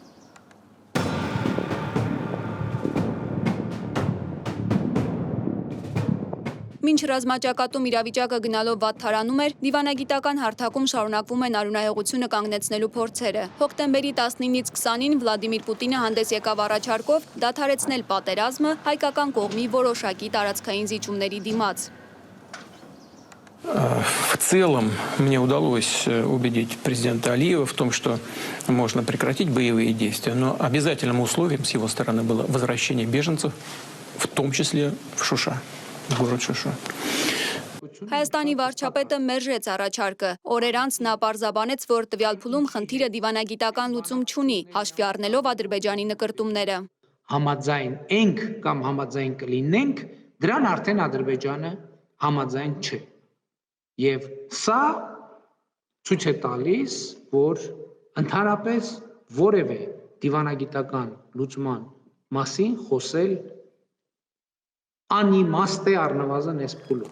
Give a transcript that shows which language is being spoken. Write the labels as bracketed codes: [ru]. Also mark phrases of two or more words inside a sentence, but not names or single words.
[hy] Մինչ ռազմաճակատում իրավիճակը գնալով վատթարանում էր, դիվանագիտական հարթակում շարունակվում են արյունահեղությունը կանգնեցնելու փորձերը։ Հոկտեմբերի 19-ից 20-ին Վլադիմիր Պուտինը հանդես եկավ առաջարկով դադարեցնել պատերազմը հայկական կողմի որոշակի տարածքային զիջումների դիմաց։ [ru] В целом мне удалось убедить президента Алиева в том, что можно прекратить боевые действия, но обязательным условием с его стороны было возвращение беженцев, в том числе в Шуша. [hy] Հայաստանի վարչապետը մերժեց առաջարկը։ Օրեր անց նա պարզաբանեց, որ տվյալ փուլում խնդիրը դիվանագիտական լուծում չունի, հաշվի առնելով Ադրբեջանի նկրտումները։ Համաձայն ենք կամ համաձայն կլինենք, դրան արդեն Ադրբեջանը համաձայն չէ։ Եվ սա ցույց է տալիս, որ ընդհանրապես որևէ դիվանագիտական լուծման մասին խոսել անիմաստ է առնվազն այս փուլում։